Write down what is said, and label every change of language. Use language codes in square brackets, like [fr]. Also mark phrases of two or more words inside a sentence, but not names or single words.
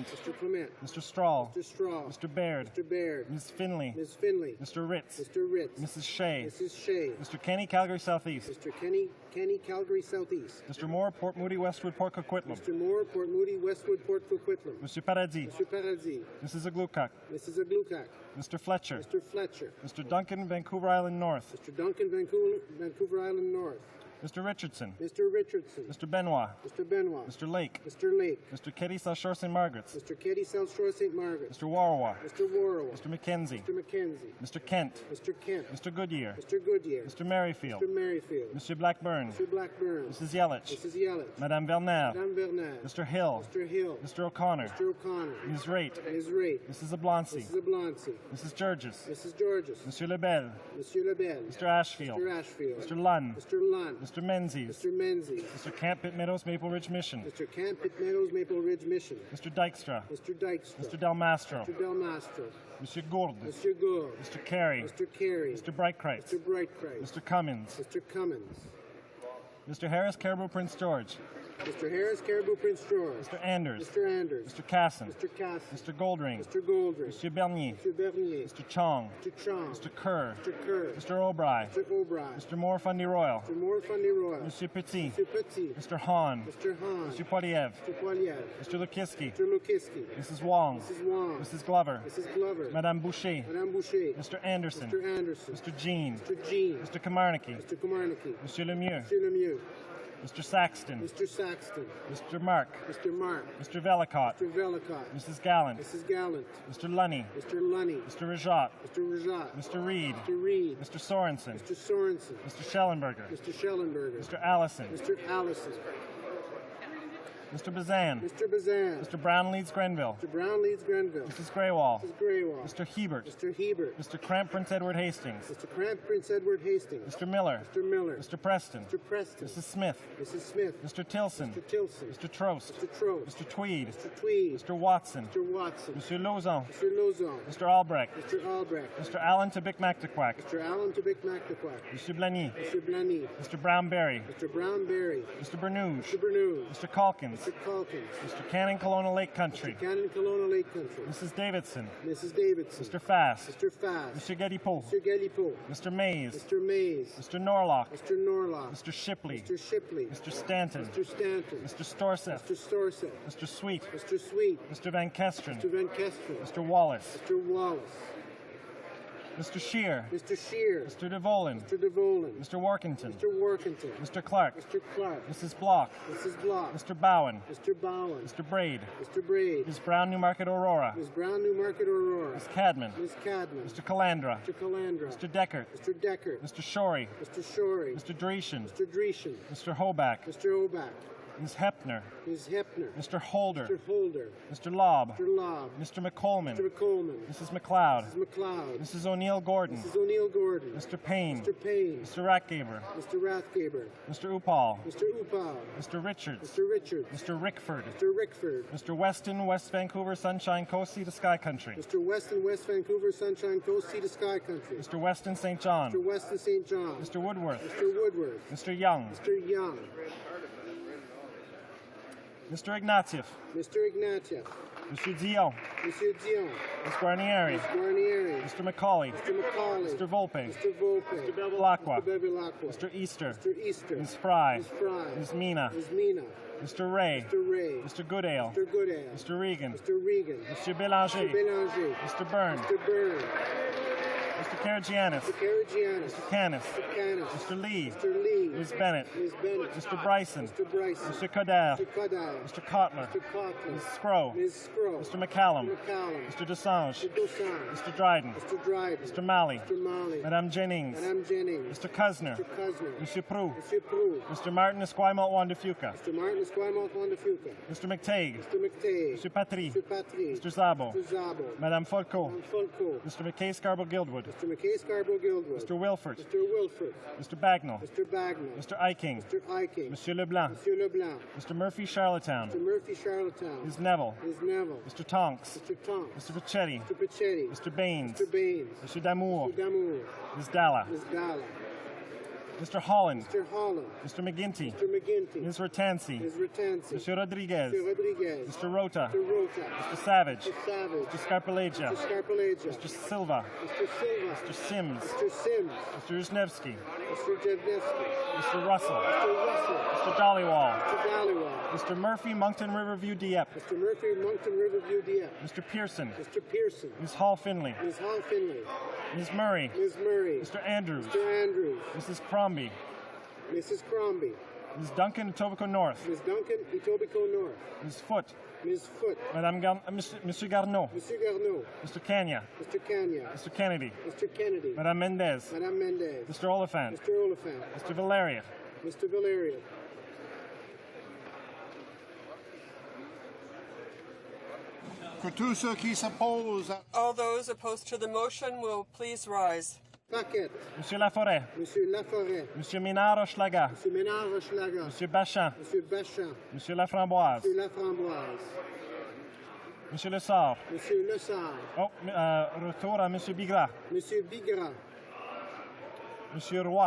[en] Mr. Clement. Mr. Straw. Mr. Straw. Mr. Baird. Mr. Baird. Ms. Finley. Ms. Finley. Mr. Ritz. Mr. Ritz. Mrs. Shea. Mrs. Shea. Mr. Kenny Calgary Southeast. Mr. Kenny Calgary Southeast. Mr. Moore Port Moody Westwood Port Coquitlam. Mr. Moore Port Moody Westwood Port Coquitlam. Mr. Paradis. Mr. Paradis. Mrs. Aglukak. Mrs. Aglukak. Mr. Fletcher. Mr. Fletcher. Mr. Duncan Vancouver Island North. Mr. Duncan Vancouver Island North. Mr. Richardson. Mr. Richardson. Mr. Benoit. Mr. Benoit. Mr. Lake. Mr. Lake. Mr. Keddy South Shore St. Margaret's. Mr. Keddy South Shore St. Margaret's. Mr. Warwa. Mr. Warwa. Mr. McKenzie. Mr. McKenzie. Mr. Kent. Mr. Kent. Mr. Goodyear. Mr. Goodyear. Mr. Merrifield. Mr. Merrifield. Mr. Blackburn. Mr. Blackburn. Mrs. Yelich. Mrs. Yelich. Madame Bernard. Madame Bernard. Mr. Hill. Mr. Hill. Mr. O'Connor. Mr. O'Connor. Ms. Raitt. Ms. Raitt. Mrs. Ablonsi. Mrs. Ablonsi. Mrs. Georges. Mrs. Georges. Monsieur Lebel. Monsieur Lebel. Mr. Ashfield. Mr. Ashfield. Mr. Lunn. Mr. Lunn. Mr. Menzies. Mr. Menzies. Mr. Camp Pitt Meadows, Maple Ridge Mission. Mr. Camp Pitt Meadows, Maple Ridge Mission. Mr. Dykstra. Mr. Dykstra. Mr. Del Mastro. Mr. Del Mastro. Monsieur Gourde. Mr. Gould. Mr. Carey. Mr. Carey. Mr. Breitkreitz. Mr. Breitkreitz. Mr. Cummins. Mr. Cummins. Mr. Harris, Caribou, Prince George. Mr. Harris, Caribou, Prince George. Mr. Anders. Mr. Anders. Mr. Casson. Mr. Casson. Mr. Goldring. Mr. Goldring. Mr. Bernier. Mr. Bernier. Mr. Chong. Mr. Chong. Mr. Kerr. Mr. Kerr. Mr. O'Brien. Mr. O'Brien. Mr. Moore Fundy Royal. Mr. Moore Fundy Royal. Monsieur Petit. Mr. Petit. Mr. Hahn. Mr. Hahn. Mr. Poiliev. Mr. Poiliev. Mr. Lukiski. Mr. Lukiski. Mrs. Wong. Mrs. Wong. Mrs. Glover. Mrs. Glover. Madame Boucher. Madame Boucher. Mr. Anderson. Mr. Anderson. Mr. Jean. Mr. Jean. Mr. Kamarnicki. Mr. Kamarnicki. Monsieur Lemieux. Mr. Lemieux. Mr. Saxton. Mr. Saxton. Mr. Mark. Mr. Mark. Mr. Velicott. Mr. Velicott. Mrs. Gallant. Mrs. Gallant. Mr. Lunny. Mr. Lunny. Mr. Rajat. Mr. Rajat. Mr. Reed. Mr. Reed. Mr. Sorensen. Mr. Sorensen. Mr. Schellenberger. Mr. Schellenberger. Mr. Allison. Mr. Allison. Mr. Bazan. Mr. Bazan. Mr. Brown Leeds Grenville. Mr. Brown Leeds Grenville. Mrs. Greywall. Mrs. Greywall. Mr. Hebert. Mr. Hebert. Mr. Cramp Prince Edward Hastings. Mr. Cramp Prince Edward Hastings. Mr. Miller. Mr. Miller. Mr. Preston. Mr. Preston. Mrs. Smith. Mrs. Smith. Mr. Tilson. Mr. Tilson. Mr. Trost. Mr. Trost. Mr. Tweed. Mr. Tweed. Mr. Watson. Mr. Watson. Mr. Lozon. Mr. Lozon. Mr. Albrecht. Mr. Albrecht. Mr. Allen to Bic Mactaquac. Mr. Allen to Bic Mactaquac. Mr. Blany. Mr. Blany. Mr. Brownberry. Mr. Brownberry. Mr. Bernouge. Mr. Bernouge. Mr. Calkins. Mr. Calkins. Mr. Cannon Kelowna Lake Country. Mr. Cannon Kelowna Lake Country. Mrs. Davidson. Mrs. Davidson. Mr. Fast. Mr. Fast. Mr. Gedipo. Mr. Galipo. Mr. Mays. Mr. Mays. Mr. Norlock. Mr. Norlock. Mr. Shipley. Mr. Shipley. Mr. Stanton. Mr. Stanton. Mr. Storseth. Mr. Storseth. Mr. Sweet. Mr. Sweet. Mr. Van Kesteren. Mr. Van Kesteren. Mr. Wallace. Mr. Wallace. Mr. Shear. Mr. Shear. Mr. DeVolin. Mr. DeVolin. Mr. Workington. Mr. Workington. Mr. Clark. Mr. Clark. Mrs. Block. Mrs. Block. Mr. Bowen. Mr. Bowen. Mr. Braid. Mr. Braid. Ms. Brown, Newmarket, Aurora. Ms. Brown, Newmarket, Aurora. Ms. Cadman. Ms. Cadman. Mr. Calandra. Mr. Calandra. Mr. Deckert. Mr. Deckert. Mr. Shorey. Mr. Shorey. Mr. Dreeshen. Mr. Dreeshen. Mr. Hoback. Mr. Oback. Ms. Hepner. Ms. Hepner. Mr. Holder. Mr. Holder. Mr. Lobb. Mr. Lobb. Mr. McColeman. Mr. McColeman. Mrs. McLeod. Mrs. McLeod. Mrs. O'Neill Gordon. Mrs. O'Neill Gordon. Mr. Payne. Mr. Payne. Mr. Ratgaber. Mr. Rathgaber. Mr. Upal. Mr. Upal. Mr. Richards. Mr. Richards. Mr. Rickford. Mr. Rickford. Mr. Weston, West Vancouver, Sunshine Coast, Sea to Sky Country. Mr. Weston, West Vancouver, Sunshine Coast, Sea to Sky Country. Mr. Weston, St. John. Mr. Weston, St. John. Mr. Woodworth. Mr. Woodworth. Mr. Young. Mr. Young. Mr. Ignatieff. Mr. Ignatieff. Monsieur Dion. Monsieur Dion. Ms. Guarnieri. Ms. Guarnieri. Mr. Macaulay. Mr. Macaulay. Mr. Volpe. Mr. Volpe. Mr. Bevilacqua. Mr. Bevilacqua. Mr. Easter. Mr. Easter. Ms. Fry. Ms. Fry. Ms. Mina. Ms. Mina. Mr. Ray. Mr. Ray. Mr. Goodale. Mr. Goodale. Mr. Regan. Mr. Regan. Mr. Bélanger. Mr. Bélanger. Mr. Byrne. Mr. Byrne. Mr. Karagianis. Mr. Karagianis. Mr. Canis. Mr. Canis. Mr. Lee. Mr. Lee. Ms. Bennett. Ms. Bennett. Mr. Bryson. Mr. Bryson. Mr. Coder. Mr. Coder. Mr. Kotler. Mr. Kotler. Ms. Scrow. Ms. Scrow. Mr. McCallum. Mr. McCallum. Mr. Desange. Mr. Dosange. Mr. Dryden. Mr. Dryden. Mr. Malley. Mr. Malley. Madame Jennings. Madame Jennings. Mr. Cusner. Mr. Cusner. Monsieur Prou. Monsieur Prou. Mr. Martin Esquimalt Wandafuca. Mr. Martin Esquimalt Wandafuca. Mr. McTague. Mr. McTague. Mr. Patry. Mr. Patry. Mr. Zabo. Mr. Zabo. Madame Folco. Madame Folco. Mr. McKay Scarborough Guildwood. Mr. McKay Scarborough Guildwood. Mr. Wilford. Mr. Wilford. Mr. Bagnall. Mr. Bagnall. Mr. Iking. Mr. Iking. Monsieur Leblanc. Monsieur Leblanc. Mr. Murphy Charlottetown. Mr. Murphy Charlottetown. Ms. Neville. Ms. Neville. Mr. Tonks. Mr. Tonks. Mr. Pichetti. Mr. Pichetti. Mr. Baines. Mr. Baines. Mr. Damour. Mr. Damour. Ms. Dalla. Ms. Dalla. Mr. Holland. Mr. Holland. Mr. McGinty. Mr. McGinty. Ms. Ratansi. Ms. Ratansi. Mr. Rodriguez. Mr. Rodriguez. Mr. Rota. Mr. Rota. Mr. Savage. Mr. Savage. Mr. Scarpalegia. Mr. Scarpalegia. Mr. Silva. Mr. Silva. Mr. Sims. Mr. Sims. Mr. Wisniewski. Mr. Jevnevsky. Mr. Russell. Mr. Russell. Mr. Dollywall. Mr. Dollywall. Mr. Murphy, Moncton Riverview, Dieppe. Mr. Murphy, Moncton Riverview, Dieppe. Mr. Pearson. Mr. Pearson. Ms. Hall Finley. Ms. Hall Finley. Ms. Murray. Ms. Murray. Mr. Andrews. Mr. Andrews. Mrs. Crombie. Mrs. Crombie. Ms. Duncan, Etobicoke North. Ms. Duncan, Etobicoke North. Ms. Foote. Ms. Foote. Monsieur Garneau. Monsieur Garneau. Mr. Kenya. Mr. Kenya. Mr. Kennedy. Mr. Kennedy. Madame Mendez. Madame Mendez. Mr. Oliphant. Mr. Oliphant. Mr. Valeria. Mr. Valeria. [fr] Que tous ceux qui s'opposent. [en] All those opposed to the motion will please rise. Paquette. [fr] Monsieur Laforêt. Monsieur Laforêt. Monsieur Ménard-Hochelaga. Monsieur Ménard-Hochelaga. Monsieur Bachand. Monsieur Bachand. Monsieur Laframboise. Monsieur Laframboise. Monsieur Lessard. Monsieur Lessard. Oh, retour à Monsieur Bigras. Monsieur Bigras. Monsieur Roy.